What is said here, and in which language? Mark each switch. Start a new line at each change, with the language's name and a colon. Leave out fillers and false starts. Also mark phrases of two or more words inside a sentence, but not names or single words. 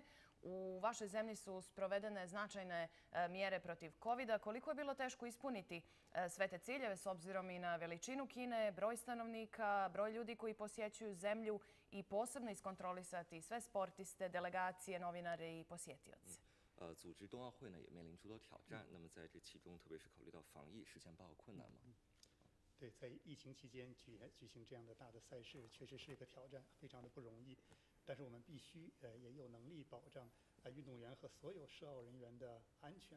Serbian: U vašoj zemlji su sprovedene značajne mjere protiv COVID-a. Koliko je bilo teško ispuniti sve te ciljeve s obzirom i na veličinu Kine, broj stanovnika, broj ljudi koji posjećuju zemlju i posebno iskontrolisati sve sportiste, delegacije, novinare i posjetioce?
Chinese: 组织冬奥会呢也面临诸多挑战，那么在这其中，特别是考虑到防疫，实现报告困难吗？对，在疫情期间举行这样的大的赛事，确实是一个挑战，非常的不容易。但是我们必须也有能力保障运动员和所有涉奥人员的安全。